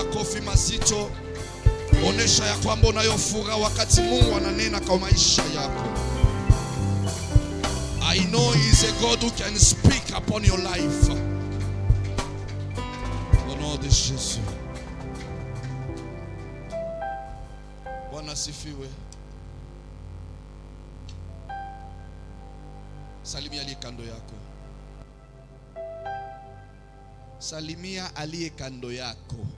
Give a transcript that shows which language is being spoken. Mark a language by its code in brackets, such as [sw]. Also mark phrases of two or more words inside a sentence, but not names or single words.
[sw] makofi mazito. Onesha ya kwamba unayo furaha wakati Mungu ananena kwa maisha yako. [en] I know he is a God who can speak upon your life. [fr] Au nom de Jésus. [sw] Bwana sifiwe. Salimia aliye kando yako. Salimia aliye kando yako.